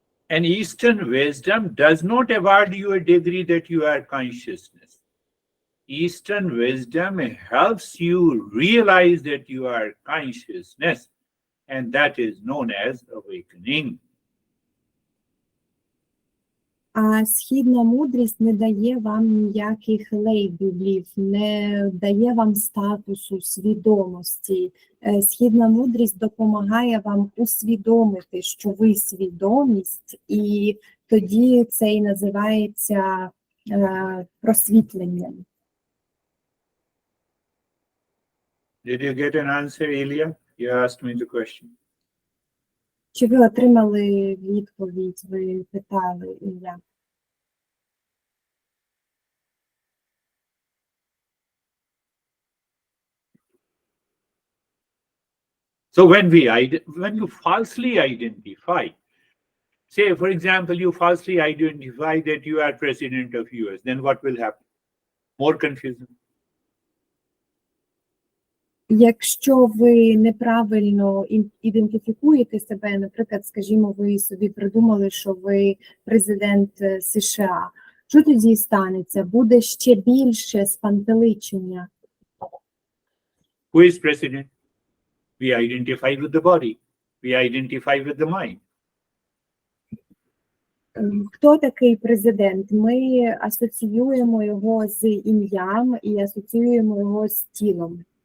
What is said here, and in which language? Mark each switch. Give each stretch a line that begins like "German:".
English: And Eastern wisdom does not award you a degree that you are consciousness. Eastern wisdom helps you realize that you are consciousness, and that is known as awakening.
Ukrainian: А східна мудрість не дає вам ніяких лейблів, не дає вам статусу свідомості. Східна мудрість допомагає вам усвідомити, що ви свідомість, і тоді це і називається просвітленням.
English: Did you get an answer, Ilya? You asked me the question.
Ukrainian: Чи ви отримали відповідь, ви питали, Ілля?
English: So when you falsely identify, say for example, you falsely identify that you are president of US, then what will happen? More confusion.
Ukrainian: Якщо ви неправильно ідентифікуєте себе, наприклад, скажімо, ви собі придумали, що ви президент США, що тоді станеться? Буде ще більше спантеличення.
English: Who is president? We identify with the body. We identify with the mind.
Ukrainian: Хто такий президент? Ми асоціюємо його з ім'ям і асоціюємо його з тілом.